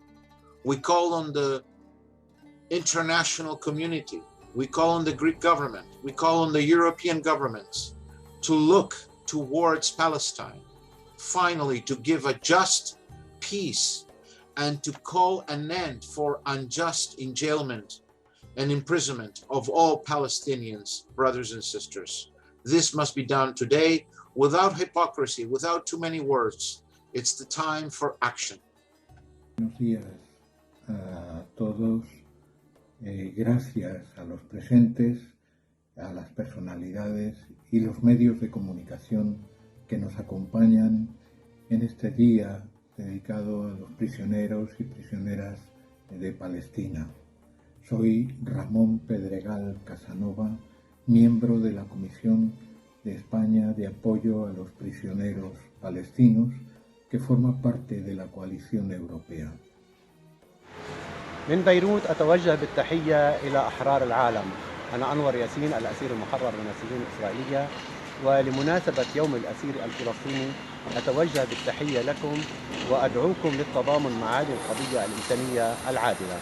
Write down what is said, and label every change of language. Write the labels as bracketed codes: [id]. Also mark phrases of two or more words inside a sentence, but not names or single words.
[en] We call on the international community, we call on the Greek government, we call on the European governments to look towards Palestine, finally to give a just peace and to call an end for unjust enjailment and imprisonment of all Palestinians, brothers and sisters. This must be done today without hypocrisy, without too many words. It's the time for action. [es] Buenos días a todos. Gracias a los presentes, a las personalidades y los medios de comunicación que nos acompañan en este día dedicado a los prisioneros y prisioneras de Palestina. Soy Ramón Pedregal Casanova, miembro de la Comisión de España de Apoyo a los Prisioneros Palestinos, que forma parte de la coalición europea. [ar] من بيروت أتوجه بالتحية إلى أحرار العالم. أنا أنور ياسين، الأسير المحرر من السجون الإسرائيلية، ولمناسبة يوم الأسير الفلسطيني أتوجه بالتحية لكم وأدعوكم للتضامن مع هذه القضية الإنسانية العادلة.